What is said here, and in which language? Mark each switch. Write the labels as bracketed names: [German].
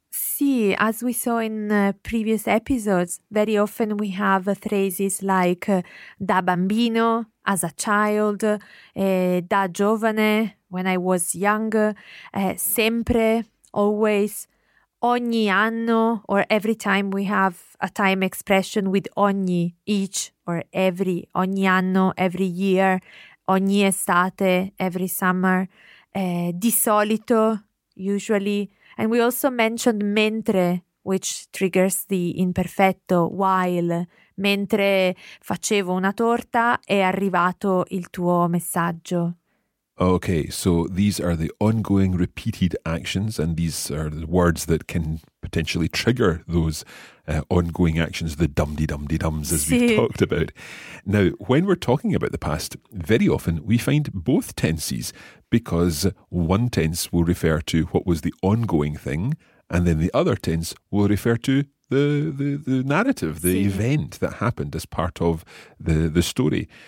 [English] See, as we saw in previous episodes, very often we have phrases like [Italian] da bambino, [English] as a child, [Italian] da giovane, [English] when I was young, sempre, always, [Italian] ogni anno, [English] or every time we have a time expression with ogni, each, or every, ogni anno, every year, [Italian] ogni estate, [English] every summer, [Italian] di solito, [English] usually. And we also mentioned mentre, which triggers the imperfetto, while. [Italian] Mentre facevo una torta, è arrivato il tuo messaggio. [English] Okay, so these are the ongoing repeated actions, and these are the words that can potentially trigger those ongoing actions, the dum-de-dum-de-dums, as we've talked about. Now, when we're talking about the past, very often we find both tenses, because one tense will refer to what was the ongoing thing, and then the other tense will refer to the narrative, the event that happened as part of the story.